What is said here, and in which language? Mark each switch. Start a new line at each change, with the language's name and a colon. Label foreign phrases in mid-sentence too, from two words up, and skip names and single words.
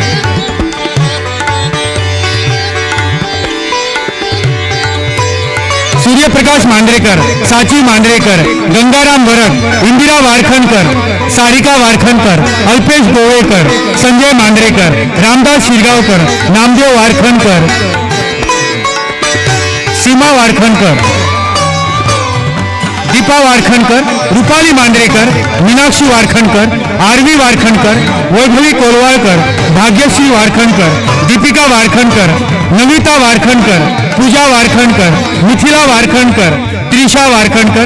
Marathi: सूर्यप्रकाश मांद्रेकर, साची मांद्रेकर, गंगाराम वरक, इंदिरा वारखणकर, सारिका वारखणकर, अल्पेश गोवेकर, संजय मांद्रेकर, रामदास शिरगावकर, नामदेव वारखणकर, सीमा वारखणकर, दीपा वारखणकर, रुपाली मांद्रेकर, मीनाक्षी वारखणकर, आरवी वारखणकर, वैभवी कोलवाळकर, भाग्यश्री वारखणकर, दीपिका वारखणकर, नमिता वारखणकर, पूजा वारखणकर, मिथिला वारखणकर, त्रिशा वारखणकर,